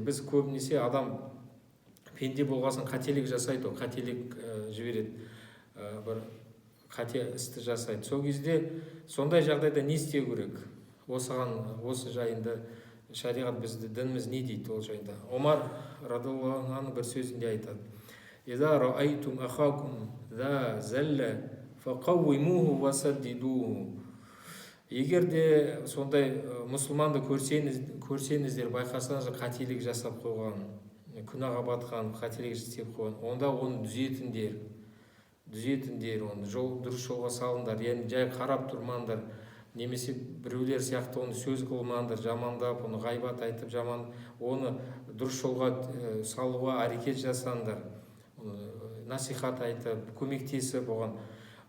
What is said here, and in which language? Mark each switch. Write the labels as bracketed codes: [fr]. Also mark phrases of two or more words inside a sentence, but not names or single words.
[kk] Біз көбінесе адам пенде болғасын қателік жасайды, қателік жібереді, бір қате істі жасайды. Сол кезде сондай жағдайда не істеу керек? Осы жайында шариғат бізді, дініміз не дейді ол жайында? Омар [ar] رضي الله عنه [kk] бір сөзінде айтады: [ar] «إذا رأيتم أخاكم ذا زلة فقوموه وسددوه». [kk] Егер де сондай мұсылманды көрсеңіздер, байқасаңыз қателік жасап қойған, күнәға батқан, қателік істеп қойған, онда оны түзетіңдер, оны дұрыс жолға салыңдар. Яғни жай қарап тұрмаңдар, немесе біреулер сияқты оны сөз қылмаңдар, жамандап, оны ғайбат айтып, оны дұрыс жолға салуға әрекет жасаңдар, насихат айтып, көмектесіп оған.